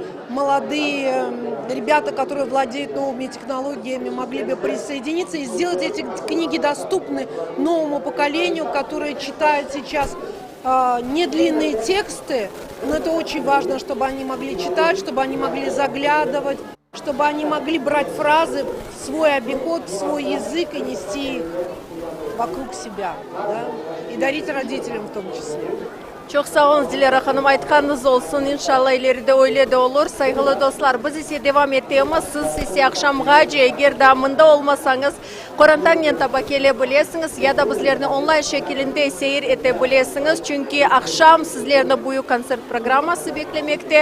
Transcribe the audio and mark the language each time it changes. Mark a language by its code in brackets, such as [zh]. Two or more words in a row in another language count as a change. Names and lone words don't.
[ru] молодые ребята, которые владеют новыми технологиями, могли бы присоединиться и сделать эти книги доступны новому поколению, которое читает сейчас недлинные тексты, но это очень важно, чтобы они могли читать, чтобы они могли заглядывать, чтобы они могли брать фразы в свой обиход, в свой язык и нести их вокруг себя, да? И дарить родителям в том числе. [crh] Çok sağ olun Dilara Hanım, aytqanınız olsun. İnşallah ileride öyle de olur. Saygılı dostlar, biz ise devam ettiğimiz, siz ise akşamga eğer damında olmasanız, Korantangen taba kelebilirsiniz ya da bizlerini online şekilde seyir edebilirsiniz. Çünkü akşam sizlerini bu konsert programması beklemekte.